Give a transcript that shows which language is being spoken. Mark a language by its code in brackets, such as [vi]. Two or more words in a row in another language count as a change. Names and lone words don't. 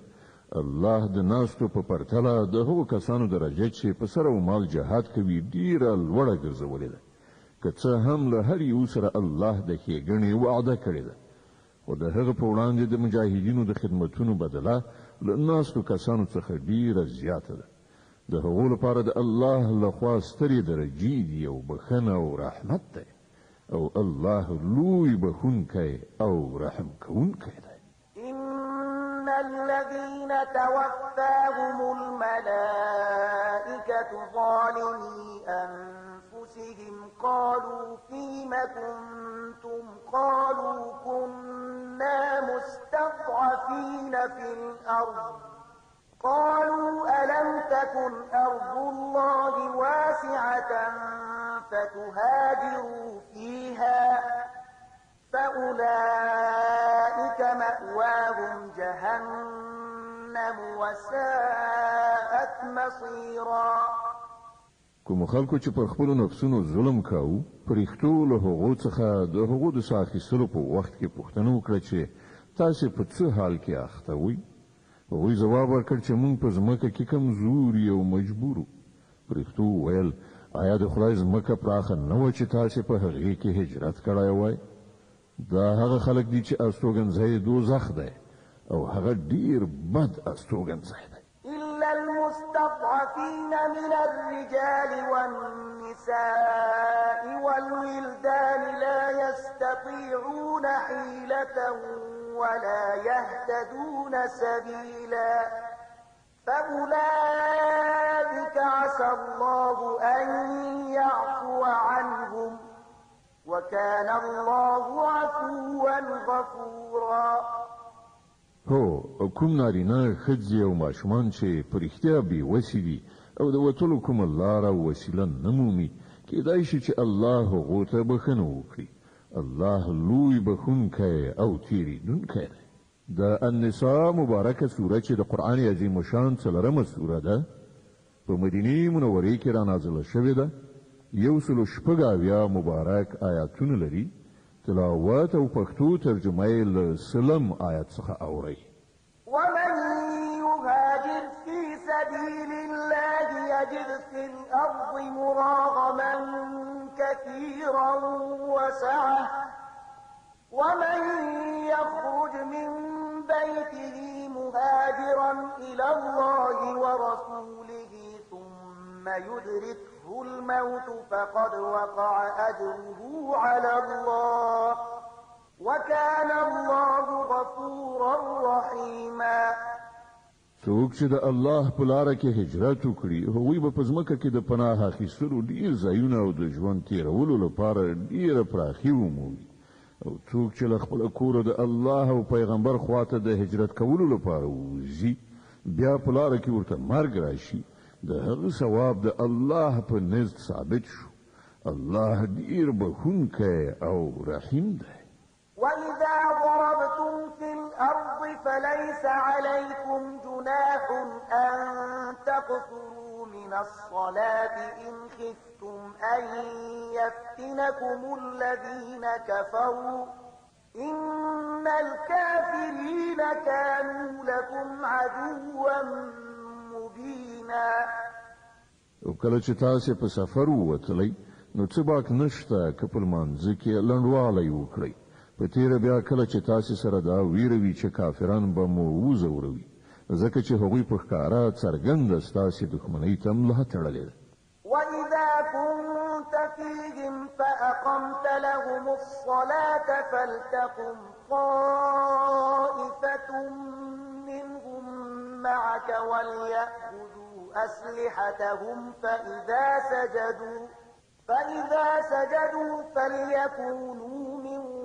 [ps] الله د ناستو په پرتله د هغو کسانو درجه چې په سر او مال جهاد کوي ډیره لوړه ګرځولې ده، که څه هم له هر یو سره الله د ښېګڼې وعده کړې ده، خو د هغه په وړاندې د مجاهدینو د خدمتونو بدله له ناستو کسانو څخه ډیره زیاته ده. د هغو لپاره د الله لخوا سترې درجې دي او بخښنه او رحمت دی او الله لوی بخښونکی او رحم کوونکی دی. [ar] إن الذين توفاهم الملائكة ظالمي أنفسهم قالوا فيم كنتم قالوا كنا مستضعفين في الأرض قالوا ألم تكن أرض الله واسعة فتهاجروا فيها فأولئك مأواهم جهنم وساءت مصيرا. [ps] کوم خلکو چې پر خپل نفسونو ظلم کاوه پرېختو له هغو څخه د هغو د ساه اخیستلو په وخت کې پوښتنه وکړه چې تاسې په څه حال کې اخته وئ. هغوی ځواب ورکړ چې موږ په ځمکه کې کمزوري او مجبور وو. پرېختو وویل آیا د خدای ځمکه پراخه نه وه چې تاسې په هغې کې هجرت کړی وای؟ دا هغه خلک دي چې استوګنځی دوزخ دی او هغه ډیر بد استوګنځی دی. [ar] إلا المستضعفين من الرجال والنساء والولدان لا يستطيعون حيلة ولا يهتدون سبيلا فأولئك عسى الله أن يعفو عنهم وكان الله عفوا غفورا. [ps] هو کوم نارینه ښځې او ماشومان چې په رښتیا بېوسې دي او د وتلو کومه لاره او وسیله نه مومي کېدای شي چې الله هغو ته بښنه وکړي. الله لوی بخښونکی او تېرېدونکی دی. د النساء مبارکه سوره چې د قرآن عظیم شان 4مه سوره ده په مدینې منورې کې رانازله شوې ده. 106 مبارک آیاتونه لري. تلاوت او پښتو ترجمه یې له سلم آیات څخه اورئ. [ar] ومن يهاجر في سبيل الله يجد في الأرض مراغما كثيرا وسعة ومن يخرج من بيته مهاجرا إلى الله ورسوله ثم يدركه الموت فقد وقع أجره على الله وكان الله غفورا رحيما. [ps] څوک چې د الله په لاره کې هجرت وکړي هغوی به په ځمکه کې د پناه اخیستلو ډیر ځایونه او د ژوند تیرولو لپاره ډیره پراخي ومومي. او څوک چې له خپل کوره د الله او پیغمبر خواته د هجرت کولو لپاره وځي بیا په لاره کې ورته مرګ راشي د هغه ثواب د الله په نزد ثابت شو. الله ډیر بخښونکی او رحیم دی. [ar] وإذا ضربتم في الأرض فليس عليكم جناح أن تقصروا من الصلاة إن خفتم أن يفتنكم الذين كفروا إن الكافرين كانوا لكم عدوا مبينا. [ps] او کله چې تاسو په سفر ووتلی نو څه باک نشته که په لمانځه کې لنډوالی وکړئ. په تیره بیا کله چې تاسو سره دا ویروي چې کافران به مو وځوروي ځکه چې هغوی په ښکاره څرګنده ستاسې دښمنۍ ته ملا تړلې ده. [ar] وإذا كنت فيهم فأقمت لهم الصلاة فلتقم طائفة منهم معك وليأخذوا أسلحتهم فإذا سجدوا فليكونوا من